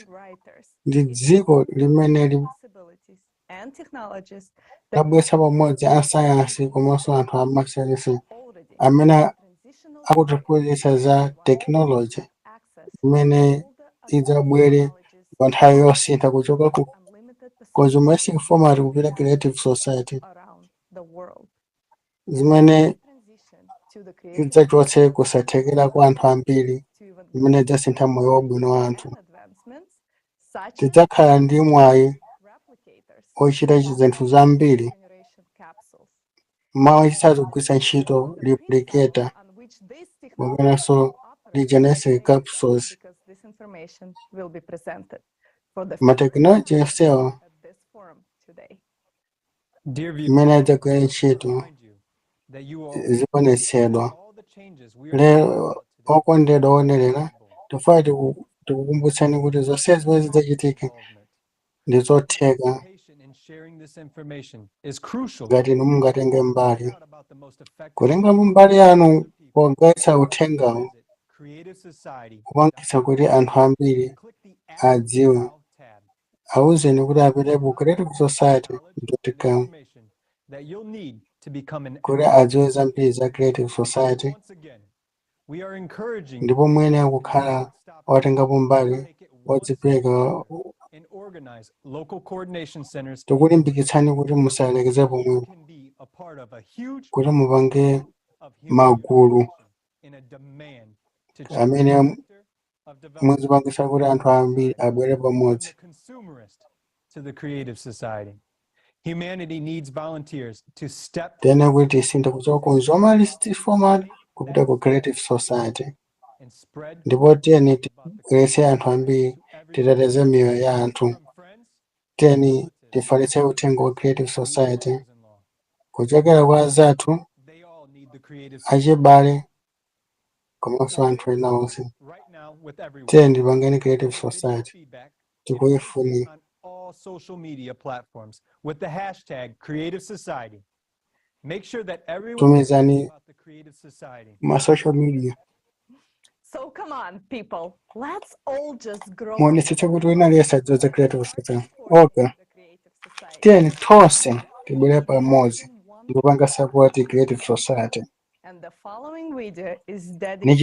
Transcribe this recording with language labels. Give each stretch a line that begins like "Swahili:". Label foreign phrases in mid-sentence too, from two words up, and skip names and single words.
Nyanja: Ndi dziko limene labweretsa pamodzi asayansi komanso anthu amasayansi amene akutiphunzitsa za technology imene idzabwere pa nthawi yosintha kuchoka ku
English: consumer format
Nyanja: kupita creative society zimene idzachotse kusathekera kwa anthu ambiri imene idzasintha moyo wabwino wa anthu. Tidzakhala ndi mwayi ochita zinthu zambiri mawu tisazogwiritsa ntchito replicator komanso
English: regenerative capsules for the
Nyanja: Mateknoloji onsewo
English: at this forum today. Dear
Nyanja: imene
English: viewers,
Nyanja: adzagwira ntchito
English: that you are
Nyanja: zionetsedwa
English: all the changes we are
Nyanja: lero okondedwa onerera tifuna tikukumbutsani kuti zonse zimene zidzachitika ndi zotheka
English: participation in sharing this information is crucial.
Nyanja: ngati inu mungatenge mbali kutenga mbali yanu pogawanitsa uthengawo Creative Society kupangitsa kuti anthu ambiri adziwe awuzeni kuti apite ku Creative Society.com
English: that you'll need to become an
Nyanja: kuti adziwe zambiri za Creative Society
English: we are encouraging
Nyanja: ndipo mwene akukhala otengapo mbali odzipereka
English: and organize local coordination centers
Nyanja: tikulimbikitsani kuti musalekeze pomwepo
English: can be a part of a huge
Nyanja: kuti mupange magulu
English: in a demand to
Nyanja: amene muzipangisa kuti anthu ambiri abwere pamodzi
English: consumerist to the Creative Society. Humanity needs volunteers to step
Nyanja: tena kuti tisinthe kuchoka ku
English: journalist format
Nyanja: kupita ku Creative Society ndipo tiyeni tigwiretse anthu ambiri titeteze miyoyo ya anthu tiyeni tifalitse uthenga wa Creative Society kuchokera kwa azathu achibale komanso anthu ena onse tiyeni tipangeni Creative Society tikuyifuna
English: all social media platforms with the hashtag Creative Society. Make sure that everyone knows
Nyanja: tumizani
English: about the Creative Society. ma social media So come on, people, let's all just grow.
Nyanja: muonetsetse kuti wina aliyense adziwe Creative Society oka tiyeni tonse tibwere pamodzi ndikupanga support Creative Society
English: And the following video is
Nyanja: ni
English: dedicated